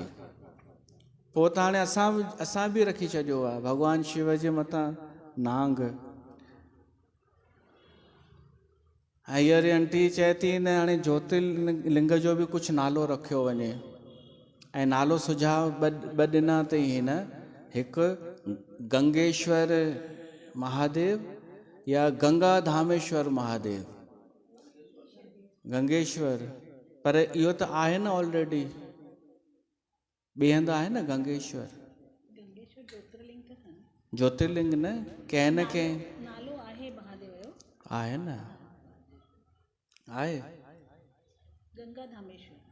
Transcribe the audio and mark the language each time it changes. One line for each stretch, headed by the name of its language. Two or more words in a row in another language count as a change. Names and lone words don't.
Sindhi: पोइ त हाणे असां बि रखी छॾियो आहे भॻवान शिव जे मथां नांग। हींअर आंटी चए थी न हाणे ज्योतिर्लिंग जो बि कुझु नालो रखियो वञे। ऐं नालो सुझाव ॿ ॾिना अथई हिन, हिकु गंगेश्वर महादेव या गंगा धामेश्वर महादेव। गंगेश्वर, पर इहो त आहे न ऑलरेडी, ॿिए हंधि आहे न गंगेश्वर। ज्योतिर्लिंग न कंहिं न कंहिं नालो आहे महादेव जो, आहे न, आहे गंगा धामेश्वर।